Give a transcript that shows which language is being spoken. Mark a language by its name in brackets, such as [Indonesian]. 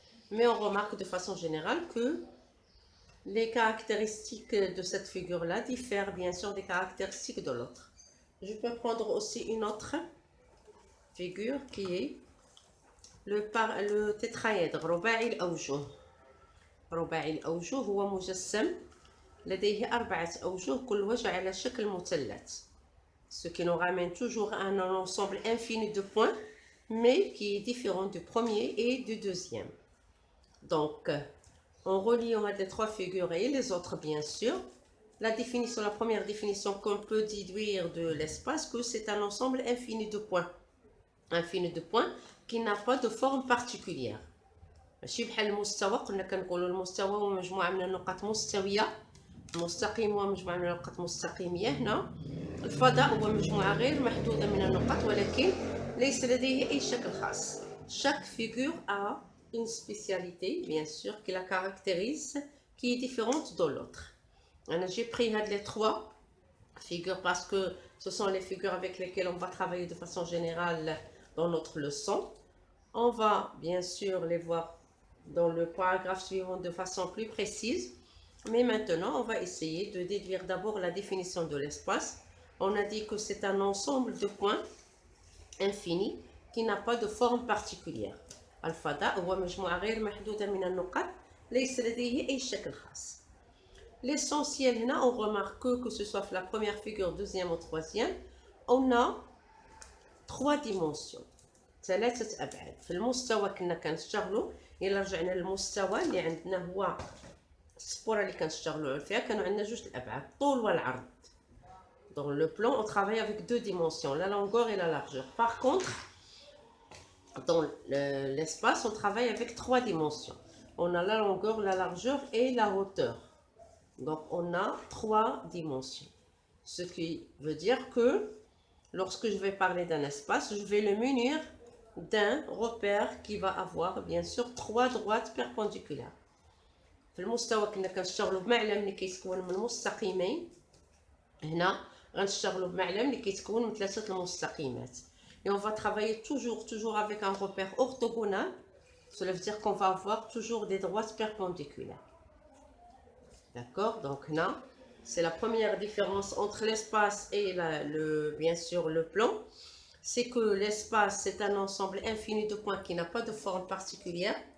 [French] Mais on remarque de façon générale que les caractéristiques de cette figure-là diffèrent bien sûr des caractéristiques de l'autre. Je peux prendre aussi une autre figure qui est le tétraèdre, رباعي الأوجه. [Arabic] رباعي الأوجه هو مجسم لديه 4 أوجه كل وجه على شكل مثلث. [French] Ce qui nous ramène toujours à un ensemble infini de points, mais qui est différent du premier et du deuxième. Donc, en reliant les 3 figures et les autres, bien sûr, la première définition qu'on peut déduire de l'espace, que c'est un ensemble infini de points. Infini de points qui n'a pas de forme particulière. [Arabic] ماشي بحال المستوى، قلنا كنقولوا المستوى هو مجموعة من النقاط مستوية، المستقيم هو مجموعة من النقاط مستقيمية. هنا الفضاء هو مجموعة غير محدودة من النقاط ولكن ليس لديه أي شكل خاص. [French] Chaque figure a une spécialité, bien sûr, qui la caractérise, qui est différente de l'autre. J'ai pris les 3 figures parce que ce sont les figures avec lesquelles on va travailler de façon générale dans notre leçon. On va bien sûr les voir dans le paragraphe suivant de façon plus précise. Mais maintenant, on va essayer de déduire d'abord la définition de l'espace. On a dit que c'est un ensemble de points infini qui n'a pas de forme particulière. [Arabic] الفضاء هو مجموعة غير محدودة من النقاط ليس لديه أي شكل خاص. [French] L'essentiel هنا, on remarque que ce soit la première figure, deuxième ou troisième, on a 3 dimensions. [Arabic] 3 أبعاد. في المستوى كنا كنشتغلوا، إلا رجعنا للمستوى اللي عندنا هو السبورة اللي كنشتغلوا فيها، كانوا عندنا 2 الأبعاد، الطول والعرض. [French] Dans le plan, on travaille avec 2 dimensions, la longueur et la largeur. Par contre, dans l'espace, on travaille avec 3 dimensions. On a la longueur, la largeur et la hauteur. Donc, on a 3 dimensions. Ce qui veut dire que lorsque je vais parler d'un espace, je vais le munir d'un repère qui va avoir bien sûr 3 droites perpendiculaires. [Arabic] في المستوى كنا كنشتغلوا بمعلم اللي كيتكون من مستقيمين. هنا غنشتغلوا بمعلم اللي كيتكون من 3 المستقيمات. [French] Et on va travailler toujours avec un repère orthogonal. Cela veut dire qu'on va avoir toujours des droites perpendiculaires. D'accord? Donc là, c'est la première différence entre l'espace et bien sûr le plan. C'est que l'espace, c'est un ensemble infini de points qui n'a pas de forme particulière.